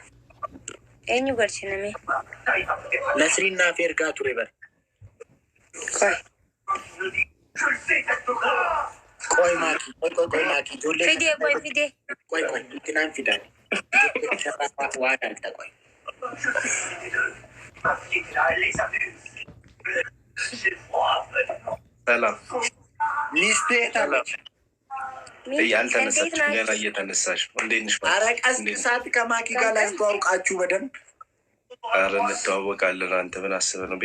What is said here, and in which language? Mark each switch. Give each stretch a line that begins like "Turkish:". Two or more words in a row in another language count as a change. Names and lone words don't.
Oromo: Eenyu galchiname? Nasriin naaf ergaa ture bara. Qoy maakii. Ijoollee. Fidee. Qoy itti naan fidani. Waa dhalta qoy.
Amharic: ሰላም ሚስቴ ታለች። ያልተነሳችም ገና እየተነሳሽ ነው። እንዴት ነሽ? ኧረ ቀስቅሳት ከማኪ ጋር ላስተዋውቃችሁ በደንብ። ኧረ እንተዋወቃለን። አንተ ምን አስበህ ነው?